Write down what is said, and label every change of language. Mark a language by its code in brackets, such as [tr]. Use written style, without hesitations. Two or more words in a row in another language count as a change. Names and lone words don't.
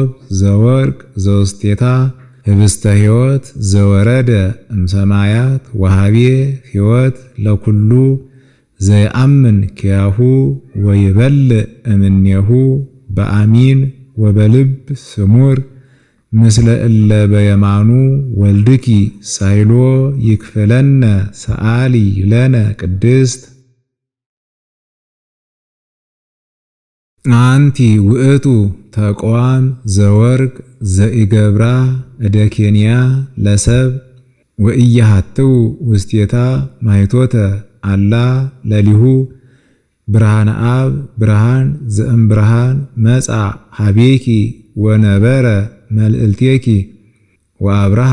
[gez] ዘወርቅ ዘውስቴታ ህብስተ ሕይወት ዘወረደ እምሰማያት ወሃቤ ሕይወት ለኩሉ ዘየአምን ኪያሁ ወይበልዕ እምኔሁ በአሚን ወበልብ ስሙር ምስለ እለ በየማኑ ወልድኪ ሳይሎ ይክፍለነ ሰአሊ ለነ ቅድስት። አንቲ ውእቱ ተቋም ዘወርቅ ዘኢገብራ እደኬንያ ለሰብ ወኢያሃትው ውስቴታ ማይቶተ አላ ለሊሁ ብርሃነ አብ ብርሃን ዘእም ብርሃን መጻ ሀቤኪ ወነበረ መልእልቴኪ ወአብርሃ